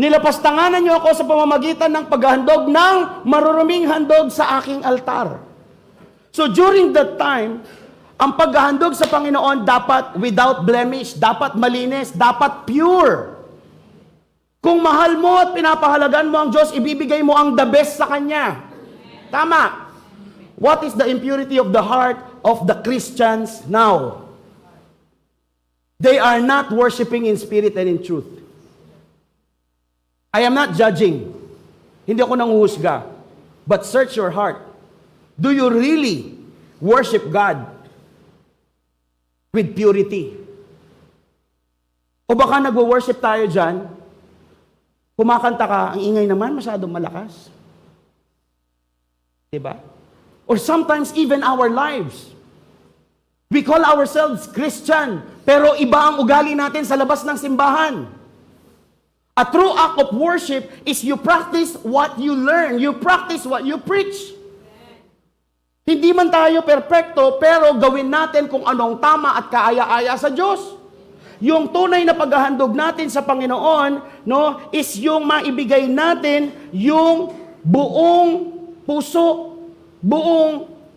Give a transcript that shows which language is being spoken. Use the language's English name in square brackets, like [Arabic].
[Filipino] Nilapas tanganan nyo ako sa pamamagitan ng paghahandog ng maruruming handog sa aking altar. [English] So during that time, [Filipino] ang paghahandog sa Panginoon dapat [English] without blemish, [Filipino] dapat malinis, dapat pure. Kung mahal mo at pinapahalagan mo ang Diyos, ibibigay mo ang [English] the best [Filipino] sa Kanya. Tama. [English] What is the impurity of the heart of the Christians now? They are not worshiping in spirit and in truth. I am not judging. [Filipino] Hindi ako nanguhusga. [English] But search your heart. Do you really worship God with purity? [Filipino] O baka nagwo-worship tayo dyan, kumakanta ka, ang ingay naman, masyadong malakas. Diba? [English] Or sometimes even our lives. We call ourselves Christian, [Filipino] pero iba ang ugali natin sa labas ng simbahan. [English] A true act of worship is you practice what you learn. You practice what you preach. [Filipino] Hindi man tayo perpekto, pero gawin natin kung anong tama at kaaya-aya sa Diyos. Yung tunay na paghahandog natin sa Panginoon, no, is yung maibigay natin yung buong puso, buong